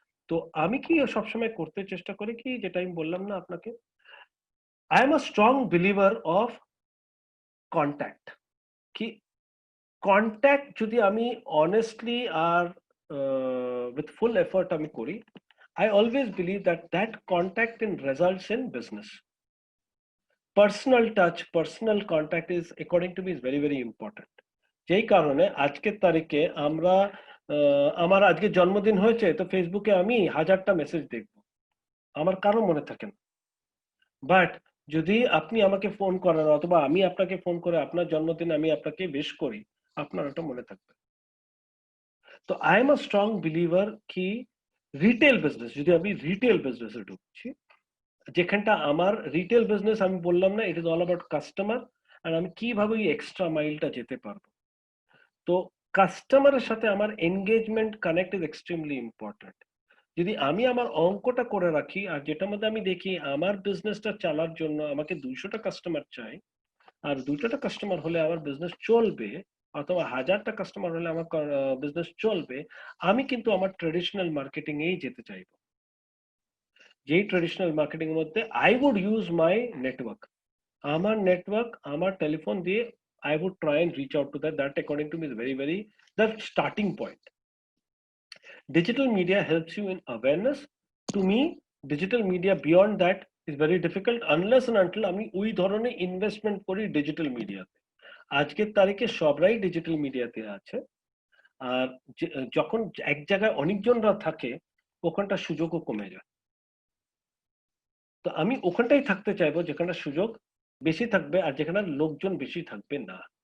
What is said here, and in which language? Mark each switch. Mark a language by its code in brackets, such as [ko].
[bn] তো আমি কি সবসময় করতে চেষ্টা করি কি, যেটা আমি বললাম না আপনাকে, [en] I am a strong believer of contact. [bn] কি কন্ট্যাক্ট যদি আমি honestly আর with full effort আমি করি, [en] I always believe that contact in results in business. Personal touch, personal contact is, according to me, is very, very important. [bn] যেই কারণে আজকের তারিখে আমরা আমার আজকে জন্মদিন হয়েছে তো ফেসবুকে আমি 1000টা মেসেজ দেখব, আমার কারো মনে থাকে না। বাট যদি আপনি আমাকে ফোন করেন অথবা আমি আপনাকে ফোন করে আপনার জন্মদিন আমি আপনাকে উইশ করি, আপনার ওটা মনে থাকবে। তো [en] I am a strong believer [bn] কি রিটেল বিজনেস, যদি আমি রিটেল বিজনেসে ঢুকছি, যেখানটা আমার রিটেল বিজনেস আমি বললাম না, [en] it is all about customer, [bn] আর আমি কিভাবে ওই এক্সট্রা মাইলটা যেতে পারবো। তো কাস্টমারের সাথে আমার [en] Engagement connect is extremely important. [bn] যদি আমি আমার অঙ্কটা করে রাখি, আর যেটার মধ্যে আমি দেখি আমার বিজনেসটা চালার জন্য আমাকে 200টা কাস্টমার চাই, আর 200টা কাস্টমার হলে আমার বিজনেস চলবে, অথবা 1000টা কাস্টমার হলে আমার বিজনেস চলবে, আমি কিন্তু আমার ট্রেডিশনাল মার্কেটিং এই যেতে চাইবো। যেই ট্রেডিশনাল মার্কেটিং এর মধ্যে [en] I would use my network, [bn] আমার নেটওয়ার্ক, আমার টেলিফোন দিয়ে [en] I would try and reach out to that. That according to me is very, very the starting point. Digital media helps you in awareness. To me, digital media beyond that is very difficult unless and until [bn] আমি ওই ধরনের investment করি digital মিডিয়াতে। আজকের তারিখে সবরাই digital মিডিয়াতে আছে, আর যখন এক জায়গায় অনেকজনরা থাকে ওখানটা সুযোগও কমে যায়। তো আমি ওখানটাই থাকতে চাইবো যেখানে সুযোগ বেশি থাকবে আর যেখানে লোকজন বেশি থাকবে না।